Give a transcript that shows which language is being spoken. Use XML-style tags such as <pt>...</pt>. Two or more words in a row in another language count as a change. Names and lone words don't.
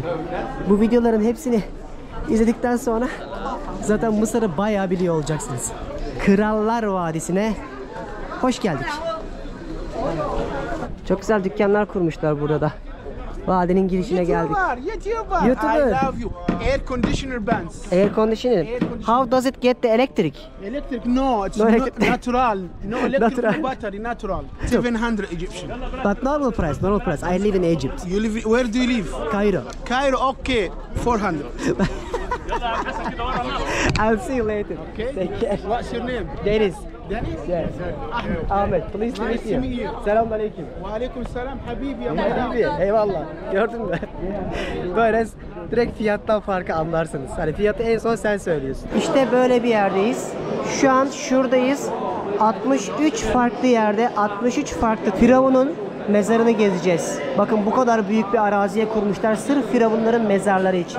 <tr>Bu videoların hepsini izledikten sonra zaten Mısır'ı bayağı biliyor olacaksınız. Krallar Vadisi'ne hoş geldik. Çok güzel dükkanlar kurmuşlar burada da. Vadinin girişine geldik. YouTuber. YouTuber.</tr> <en>I love you. Air conditioner bands. Air conditioner. Air conditioner. How does it get the electric? Electric? No, it's No not electric. natural. No electric, Natural. no battery, natural. 700 Egyptian. But normal price, normal price. I live in Egypt. You live? Where do you live? Cairo. Cairo. Okay, 400. I'll see you later. Okay. Take care. What's your name? Deniz. Dennis? Yes. Ahmed. Ahmet. Please to Nice meet to meet you. you.</en> <tr>Selamünaleyküm.</tr> <ar>وعليكم السلام حبيبي يا Habibi, madam.</ar> <tr>eyvallah. Gördün mü? Böyle direkt fiyattan farkı anlarsınız. Hani fiyatı en son sen söylüyorsun. İşte böyle bir yerdeyiz. Şu an şuradayız. 63 farklı yerde 63 farklı firavunun mezarını gezeceğiz. Bakın bu kadar büyük bir araziye kurmuşlar sırf firavunların mezarları için.</tr>